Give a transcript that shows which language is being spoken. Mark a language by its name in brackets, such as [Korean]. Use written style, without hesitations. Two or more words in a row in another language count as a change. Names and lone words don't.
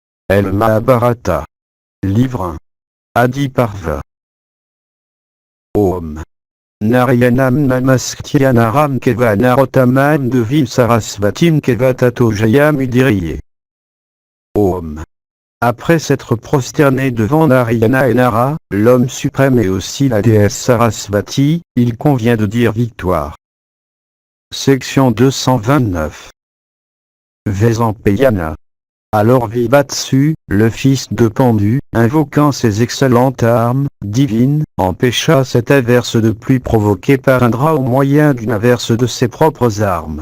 [French] El Mahabharata. Livre 1. Adi Parva. [Sanskrit] Om. Narayanam Namasktyanaram Keva Narotamam Devim Sarasvatim Keva Tato Jayam Udiriye. Om. [French] Après s'être prosterné devant Narayana et Nara, l'homme suprême et aussi la déesse Sarasvati, il convient de dire victoire. Section 229. Vaisampayana. Alors Vivatsu, le fils de Pandu, invoquant ses excellentes armes divines, empêcha cette averse de pluie provoquée par Indra au moyen d'une averse de ses propres armes.